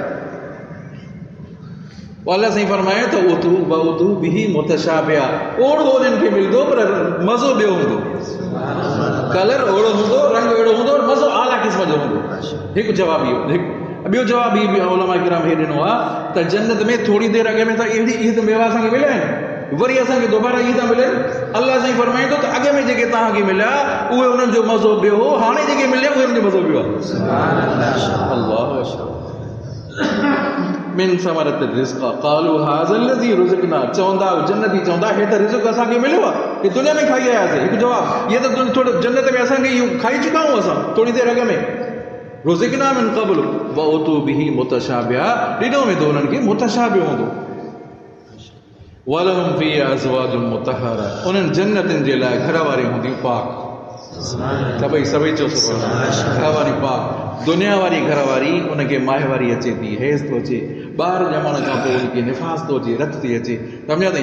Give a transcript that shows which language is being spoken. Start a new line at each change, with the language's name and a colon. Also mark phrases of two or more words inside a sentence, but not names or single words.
Sindhi: अल्लाह साईं फरमाए त
Arabic: أتوا به متشابها,
Sindhi: ओढ़ो जिन खे मिलंदो पर मज़ो ॿियो हूंदो, कलर ओढ़ो हूंदो, रंग अहिड़ो हूंदो, मज़ो आला क़िस्म जो हूंदो। हिकु जवाबु इहो। ॿियो जवाबु इहो उलमा किराम हे ॾिनो आहे त जन्नत में थोरी देरि अॻ में त इहे त मेवा असांखे मिलिया आहिनि, वरी असांखे दोबारा इहे था मिलनि। अल्लाह साईं फरमाईंदो त अॻ में जेके तव्हांखे मिलिया उहे उन्हनि जो मज़ो ॿियो हो, हाणे जेके मिलिया उहे उन्हनि जो मज़ो ॿियो आहे।
Arabic: من ثمرة رزقا قالوا هذا الذي رزقنا.
Sindhi: चवंदा जन्नती चवंदा हे त रिज़्क़ असांखे मिलियो आहे, हे दुनिया में खाई आयासीं। हिकु जवाबु इहे त थोरो जन्नत में असांखे इहो खाई चुका आहियूं असां थोरी देरि अॻ में।
Arabic: رزقنا من قبل وأتوا به متشابها,
Sindhi: ॾिनो वेंदो उन्हनि खे मुतशाबिह हूंदो।
Arabic: ولهم فيها أزواج مطهرة,
Sindhi: उन्हनि जन्नतनि जे लाइ घर वारियूं हूंदियूं पाक। सभई चओ घर वारी पाक। दुनिया वारी घर वारी उनखे माहिवारी अचे थी, हैज़ थो अचे, ॿार ॼमण खां पोइ उनखे निफ़ास थो अचे, रत थी अचे, सम्झा अथई?